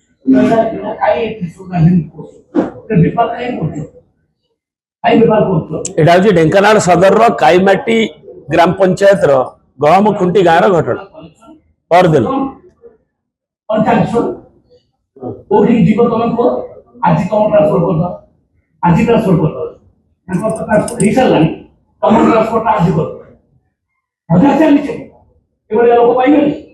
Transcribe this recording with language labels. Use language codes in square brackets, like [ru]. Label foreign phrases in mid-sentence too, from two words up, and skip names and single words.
[bn] এটা হচ্ছে ঢেঙ্কানাল সদর কাইমাটি গ্রাম পঞ্চায়েত গহম খুঁটি গাঁর ঘটনা পরদিন [or] ଯିବ ତମେ କୁହ ଆଜି ତମ ଟ୍ରାନ୍ସଫର କରିଦ ଆଜି ଟ୍ରାନ୍ସଫର କରିଦ ତାଙ୍କର ତ ଟ୍ରାନ୍ସଫର ହେଇସାରିଲାଣି ତମ ଟ୍ରାନ୍ସଫରଟା ଆଜି କରିଦ ମଜା ଚାଲିଛି ଏଭଳି ଲୋକ ପାଇବେନି